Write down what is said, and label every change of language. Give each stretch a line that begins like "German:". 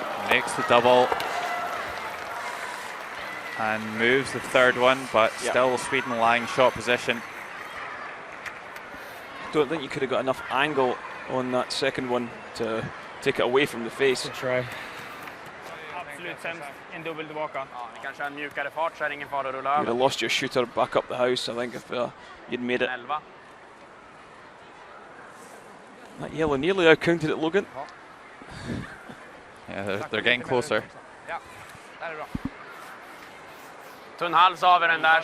English: Makes the double and moves the 3rd one, but still Sweden lying shot position. Don't think you could have got enough angle on that second one to take it away from the face. Good try.
Swedish: Absolut sämst. En dubbel tillbaka. Ja, ni kanske har en mjukare fart så är det ingen fara att rulla
English: You'd
Swedish: över.
English: have lost your shooter back up the house, I think, if you'd made it. 11. That yellow nearly out-counted it, Logan. Yeah, they're getting closer.
Swedish: Ja, där är bra. Tunn hals av den där. Så.